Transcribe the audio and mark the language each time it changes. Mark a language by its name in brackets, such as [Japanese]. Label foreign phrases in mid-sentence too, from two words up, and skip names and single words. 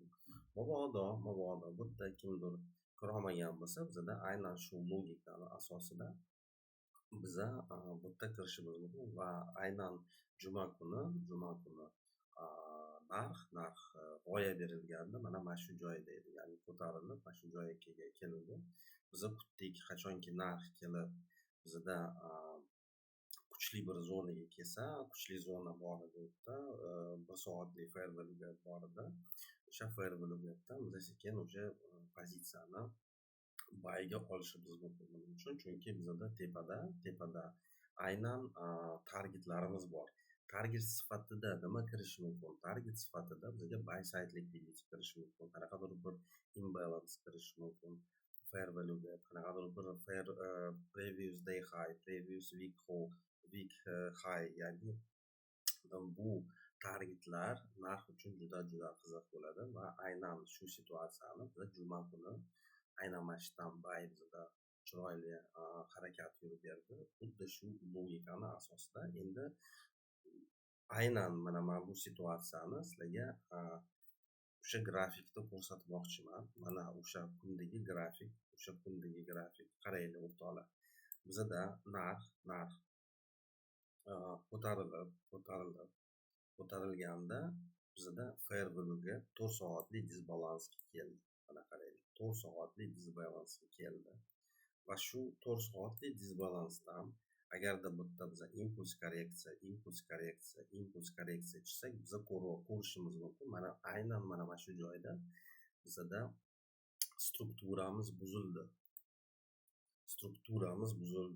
[Uzbek] Mabodo bu yerda kimdir kirolmagan bo'lsa, bizda aynan shu logikani asosida biza bu yerda kirishimiz mumkin va aynan juma kuni narx g'oya berilganda mana shu joyda edi. Ya'ni ko'tarilib mana shu joyga keldi. Biz kutdik, qachonki narx kelib bizda kuchli bir zonaga kelsa, kuchli zona bor edi bu yerda, 1 soatlik [English] fair value gap [Uzbek] bor edi. O'sha [English] fair value gapdan [Uzbek] biz sekin o'sha pozitsiyani buyga olishimiz mumkin. Buning uchun, chunki bizda tepada aynan targetlarimiz bor. Target sifatida nima kirish mumkin? Target sifatida bizga [English] buy side liquidity [Uzbek] kirish mumkin, qanaqadir bir imbalance kirish mumkin, [English] fair value gap, [Uzbek] qanaqadir bir [English] previous day high, previous week high. [Uzbek] Ya'ni bu targetlar narx uchun juda qiziq bo'ladi va aynan shu situatsiyani biz juma kuni aynan mana shu buy bizda chiroyli harakat yurib berdi. Xuddi shu logikani asosida endi aynan mana bu situatsiyani sizlarga o'sha grafikda ko'rsatmoqchiman. Mana o'sha kundagi grafik, qaranglar o'rtoqlar. Bizda narx ko'tarilganda bizda [English] fair value ga [Uzbek] 4 soatlik disbalansga keldi. Mana qaranglar, 4 soatlik disbalansga keldi. Va shu 4 soatlik disbalansdan agarda bu yerda biza impuls korreksiya chiqsak, biza ko'rishimiz mumkin. Mana aynan mana shu joyda bizada strukturamiz buzildi.